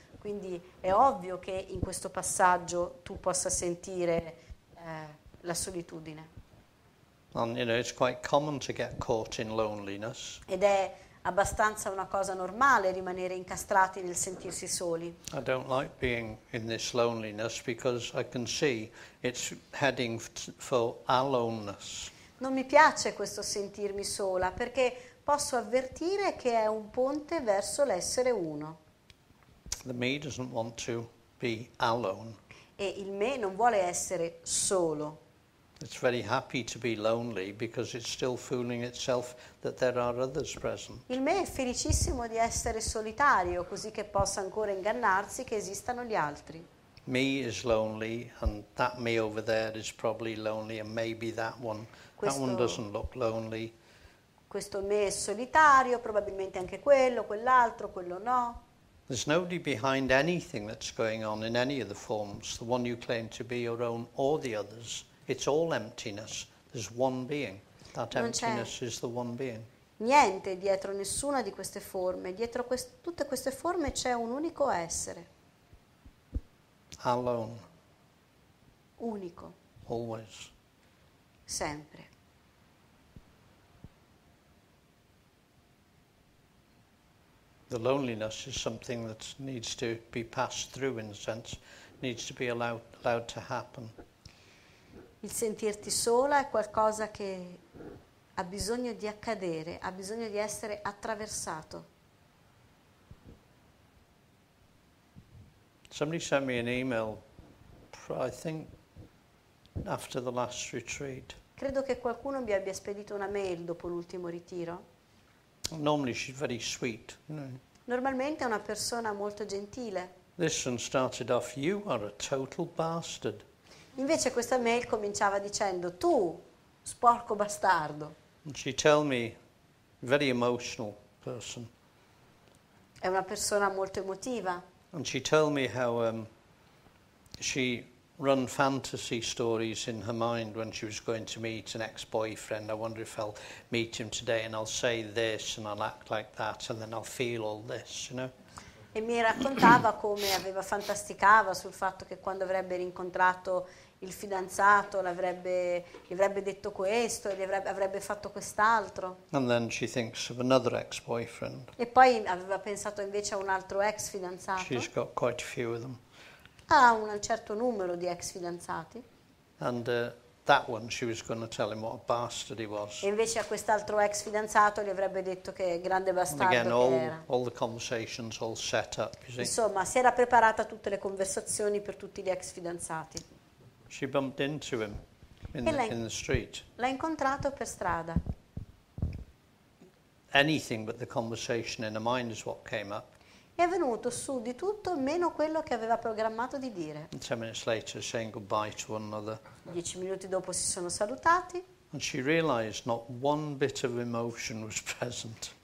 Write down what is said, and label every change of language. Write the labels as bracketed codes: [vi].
[it] Quindi è ovvio che in questo passaggio tu possa sentire la solitudine. [en] And, it's quite common to get caught in loneliness. [it] Ed è abbastanza una cosa normale rimanere incastrati nel sentirsi soli. [en] I don't like being in this loneliness because I can see it's heading for aloneness. [it] Non mi piace questo sentirmi sola perché posso avvertire che è un ponte verso l'essere uno. [en] The me doesn't want to be alone. [it] E il me non vuole essere solo. [en] It's very happy to be lonely because it's still fooling itself that there are others present. [it] Il me è felicissimo di essere solitario, così che possa ancora ingannarsi che esistano gli altri. [en] Me is lonely, and that me over there is probably lonely, and maybe that one doesn't look lonely. [it] Questo me è solitario, probabilmente anche quello, quell'altro, quello no. [en] There's nobody behind anything that's going on in any of the forms, the one you claim to be your own or the others. It's all emptiness. There's one being. That [it] Non c'è [en] emptiness is the one being. [it] niente dietro nessuna di queste forme. Dietro tutte queste forme c'è un unico essere. [en] Alone, [it] Unico, [en] always. [it] sempre. [en] The loneliness is something that needs to be passed through, in a sense, needs to be allowed to happen. [it] Il sentirti sola è qualcosa che ha bisogno di accadere, ha bisogno di essere attraversato. [en] Somebody sent me an email, I think, after the last retreat. [it] Credo che qualcuno mi abbia spedito una mail dopo l'ultimo ritiro. [en] Normally she's very sweet, you know. [it] Normalmente è una persona molto gentile. [en] This one started off, "You are a total bastard." [it] Invece questa mail cominciava dicendo: tu, sporco bastardo. [en] And she tell me, very emotional person. [it] È una persona molto emotiva. [en] And she told me how she run fantasy stories in her mind when she was going to meet an ex-boyfriend. I wonder if I'll meet him today and I'll say this and I'll act like that and then I'll feel all this, you know. [it] E mi raccontava come fantasticava sul fatto che quando avrebbe rincontrato il fidanzato gli avrebbe detto questo e avrebbe fatto quest'altro. [en] And then she thinks of another ex-boyfriend. [it] E poi aveva pensato invece a un altro ex fidanzato. [en] She's got quite a few of them. [it] Ha un certo numero di ex fidanzati. [en] And that one, she was going to tell him what a bastard he was. [it] E invece a quest'altro ex fidanzato gli avrebbe detto che grande [en] And [it] bastardo [en] again, [it] che era. [en] all the conversations all set up, you see. [it] Insomma, si era preparata tutte le conversazioni per tutti gli ex fidanzati. [en] She bumped into him in the street. [it] L'ha incontrato per strada. [en] Anything but the conversation in her mind is what came up. [it] E è venuto su di tutto meno quello che aveva programmato di dire. [en] And 10 minutes later, saying goodbye to one another. [it] 10 minuti dopo si sono salutati. [en] And she realized not one bit of emotion was present.